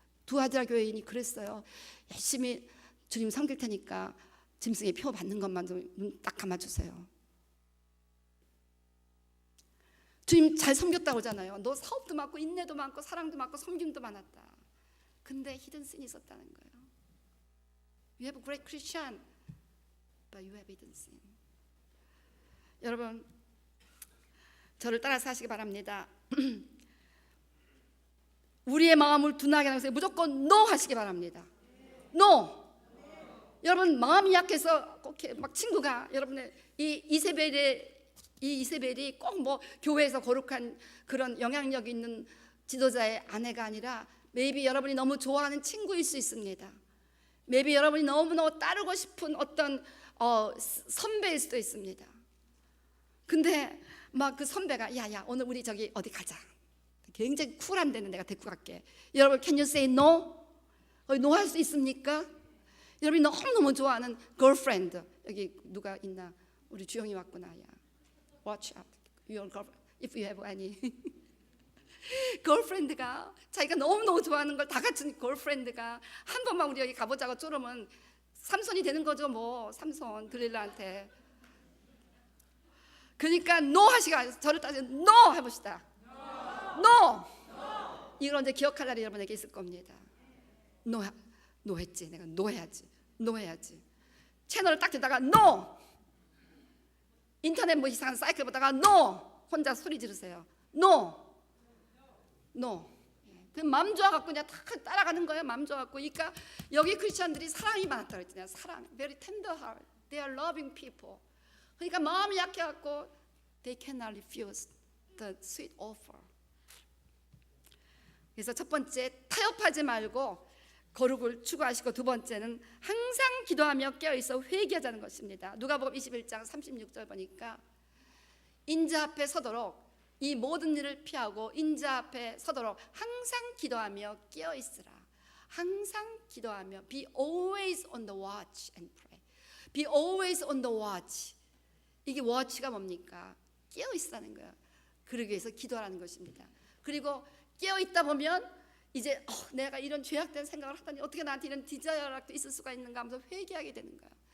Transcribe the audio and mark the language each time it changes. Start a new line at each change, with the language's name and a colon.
Korean: 두아디라 교회인이 그랬어요. 열심히 주님 섬길 테니까 짐승의 표 받는 것만 좀 눈 딱 감아주세요. 주님 잘 섬겼다고 하잖아요. 너 사업도 많고 인내도 많고 사랑도 많고 섬김도 많았다. 근데 히든 신이 있었다는 거예요.
English: You have a great Christian, but you have hidden sin.
Korean: 여러분, 저를 따라서 하시기 바랍니다. 우리의 마음을 둔하게 하면서 무조건 NO 하시기 바랍니다.
English: NO.
Korean: 여러분, 마음이 약해서 꼭 막 친구가 여러분의 이 이세벨이 꼭 뭐 교회에서 거룩한 그런 영향력 있는 지도자의 아내가 아니라 maybe 여러분이 너무 좋아하는 친구일 수 있습니다. maybe 여러분이 너무너무 따르고 싶은 어떤 선배일 수도 있습니다. 근데 막 그 선배가 야야 오늘 우리 저기 어디 가자, 굉장히 쿨한 데는 내가 데리고 갈게.
English: 여러분 can you say no?
Korean: no 할 수 있습니까? 여러분이 너무너무 좋아하는 girlfriend, 여기 누가 있나? 우리 주영이 왔구나.
English: 야, watch out your girlfriend if you have any.
Korean: girlfriend가 자기가 너무너무 좋아하는 걸 다 갖춘 girlfriend가 한 번만 우리 여기 가보자고 쪼르면 삼손이 되는 거죠. 뭐 삼손 들릴라한테. 그러니까 no 하시가, 저를 따져 no 해봅시다.
English: no.
Korean: 이걸 이제 기억할 날이 여러분에게 있을 겁니다. no 했지. 내가 no 해야지. 채널을 딱 듣다가 no. 인터넷 뭐 이상한 사이클 보다가 no. 혼자 소리 지르세요. no. 그 마음 좋아갖고 그냥 다 따라가는 거예요. 마음 좋아갖고. 그러니까 여기 크리스천들이 사랑이 많았다고 했잖아요.
English: 사랑, very tender heart, they are loving people.
Korean: 그러니까 마음이 약해갖고
English: they cannot refuse the sweet offer.
Korean: 그래서 첫 번째, 타협하지 말고 거룩을 추구하시고, 두 번째는 항상 기도하며 깨어있어 회개하자는 것입니다. 누가복음 21장 36절 보니까 인자 앞에 서도록, 이 모든 일을 피하고 인자 앞에 서도록 항상 기도하며 깨어있으라. 항상 기도하며
English: be always on the watch and pray. be always on the watch.
Korean: 이게 watch가 뭡니까? 깨어있다는 거예요. 그러기 위해서 기도하라는 것입니다. 그리고 깨어있다 보면 이제 내가 이런 죄악된 생각을 하다니 어떻게 나한테 이런 디자이어가 있을 수가 있는가 하면서 회개하게 되는 거예요.